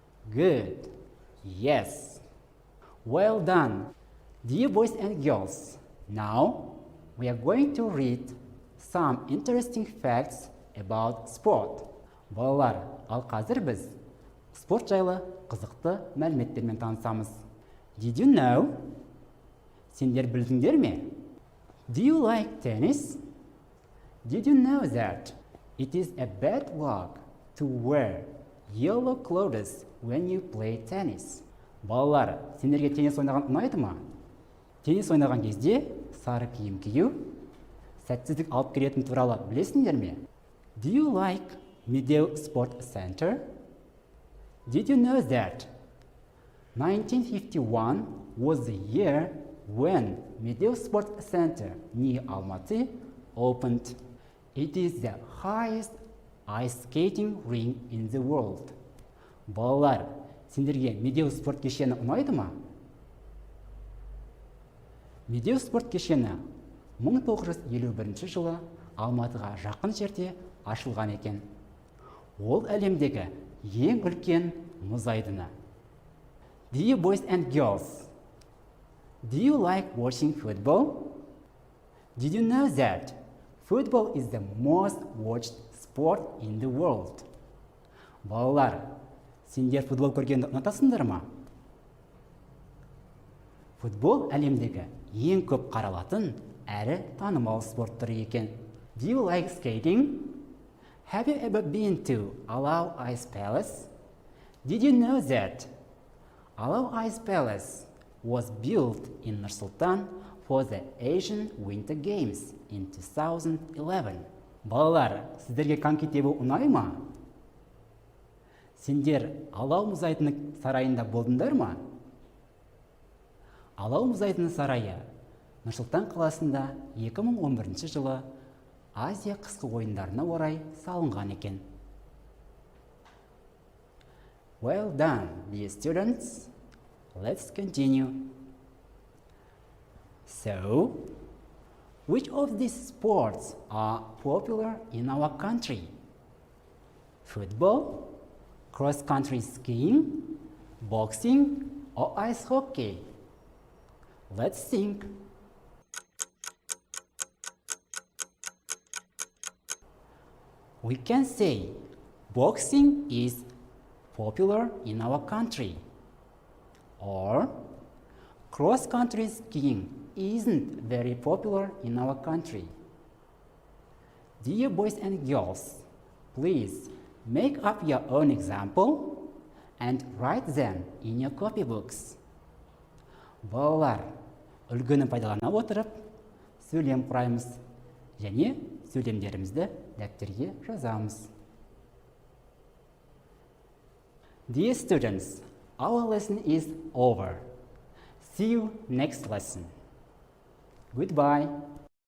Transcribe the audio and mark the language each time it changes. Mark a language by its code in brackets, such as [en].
[en] Good. Yes. Well done. Dear boys and girls, now we are going to read some interesting facts about sport. [kk] Балалар, ал қазір біз спорт жайлы қызықты мәліметтермен танысамыз. [en] Did you know? [kk] Сендер білдіңдер ме? [en] Do you like tennis? Did you know that it is a bad luck to wear yellow clothes when you play tennis? [kk] Балалар, сендерге теннис ойнаған ұнайды ма? Теннис ойнаған кезде сары киім кию сәтсіздік алып келетіні туралы білесіңдер ме? [en] Do you like Medel Sport Center? Did you know that 1951 was the year when Medel Sport Center near Almaty opened? It is the highest ice skating rink in the world. [kk] Балалар, сендерге Медеу спорт кешені ұнайды ма? Медеу спорт кешені 1951 жылы Алматыға жақын жерде ашылған екен. Ол әлемдегі ең үлкен мұз айдыны. [en] Dear boys and girls, do you like watching football? Did you know that football is the most watched sport in the world? [kk] Балалар, сендер футбол көргенді ұнатасыңдар ма? Футбол әлемдегі ең көп қаралатын әрі танымал спорт түрі екен. [en] Do you like skating? Have you ever been to Alao Ice Palace? Did you know that Alao Ice Palace was built in Nur-Sultan for the Asian Winter Games in 2011? [kk] Балалар, сіздерге коньки тебу ұнай ма? Сендер Алау мұз айдыны сарайында болдыңдар ма? Алау мұз айдыны сарайы Нұр-Сұлтан қаласында 2011 жылы Азия қысқы ойындарына орай салынған екен. [en] Well done, dear students. Let's continue. So, which of these sports are popular in our country? Football, cross-country skiing, boxing, or ice hockey? Let's think. We can say boxing is popular in our country, or cross-country skiing isn't very popular in our country. Dear boys and girls, please make up your own example and write them in your copybooks. [kk] Балалар, үлгіні пайдалана отырып, сөйлем құраймыз және сөйлемдерімізді дәптерге жазамыз. [en] Dear students, our lesson is over. See you next lesson. Goodbye.